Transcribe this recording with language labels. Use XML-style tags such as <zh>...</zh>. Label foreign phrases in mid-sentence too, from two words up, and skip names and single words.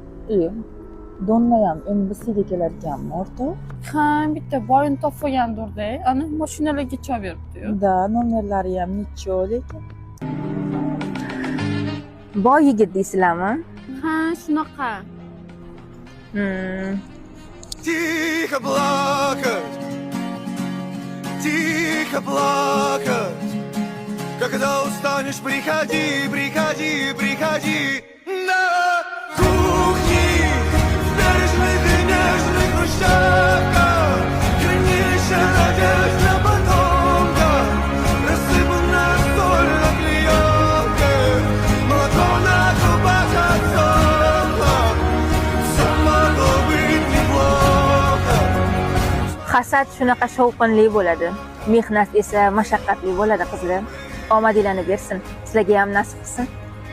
<uz>Donnayam MBC'ga kelar ekanmi o'rtoq? Ha, bitta boyini topib olgandir-da. Ana mashinalarga chaveribdi-yu. Da, nomerlari ham necha lekin. Boy yigit deysizlarmi? Ha, shunaqa.</uz> <ru>Тихо плакать, тихо плакать. Когда устанешь, приходи, приходи, приходи на кухне. В бережных и нежных хрущевках хранилище надежд на потомка. Рассыпано соль на клеенках, молоко на губах отсохло. Все могло быть неплохо.</ru> <uz>Hasad shunaqa shovqinli bo'ladi. Mehnat esa mashaqqatli bo'ladi qizlar. Omadinglarni bersin. Sizlarga ham nasib qilsin.</uz>